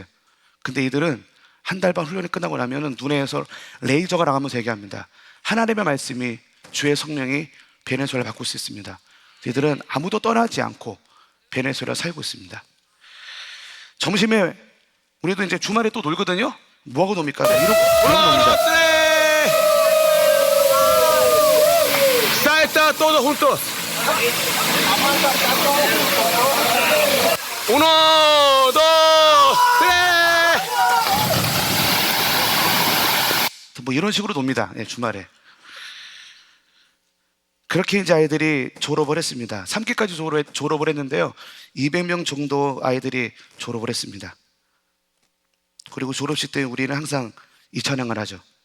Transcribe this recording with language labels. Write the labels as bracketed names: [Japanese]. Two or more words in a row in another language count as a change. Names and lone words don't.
[Korean] 근데 이들은 한 달 반 훈련이 끝나고 나면은 눈에서 레이저가 나가면서 얘기합니다. 하나님의 말씀이, 주의 성령이 베네수엘라를 바꿀 수 있습니다. 이들은 아무도 떠나지 않고 베네수엘라 살고 있습니다. 점심에 우리도 이제 주말에 또 놀거든요. 뭐하고 놉니까? 이러고 놉니다. [Spanish] Está todos juntos. Uno, dos, tres. [Korean] 뭐 이런 식으로 놉니다. 주말에. 그렇게 이제 아이들이 졸업을 했습니다. 3기까지 졸업을 했는데요, 200명 정도 아이들이 졸업을 했습니다. 그리고 졸업식 때 우리는 항상 이 찬양을 하죠.